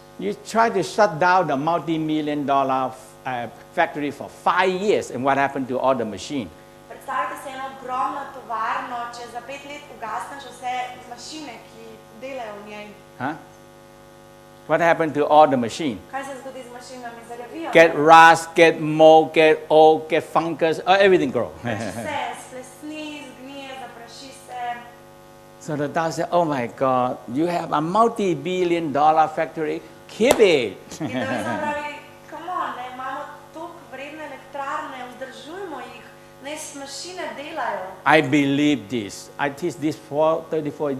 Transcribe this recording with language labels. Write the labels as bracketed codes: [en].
[en] You try to shut down the multi-million-dollar factory for 5 years, and what happened to all the machine? [sl] Predstavljajte si eno ogromno tovarno, če za 5 let ugasneš vse mašine, ki delajo v njej. Huh? [en] What happened to all the machine? [sl] Kaj se zgodi z mašinami? Zarjavijo. [en] Get rust, get mold, get old, get fungus, everything grow. [sl] Vse splesni, zgnije, zapraši se. [en] So the Tao said, oh my God, you have a multi-billion-dollar factory, keep it. [sl] In Taoizem pravi, [en] come on, [sl] ne, imamo toliko vredne elektrarne, vzdržujmo jih, naj mašine delajo. [en] I believe this. I teach this for 34.